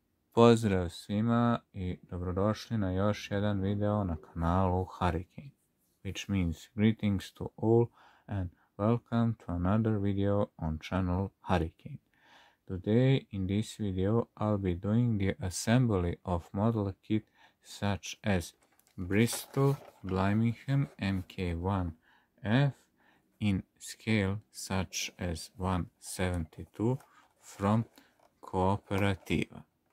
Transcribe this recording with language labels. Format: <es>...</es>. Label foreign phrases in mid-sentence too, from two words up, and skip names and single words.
<hr>Pozdrav svima I dobrodošli na još jedan video na kanalu Harikejn,</hr> <en>which means greetings to all and welcome to another video on channel Harikejn. Today in this video I'll be doing the assembly of model kit such as Bristol blenheim Mk1F in scale such as 1/72 from Cooperativa.</en>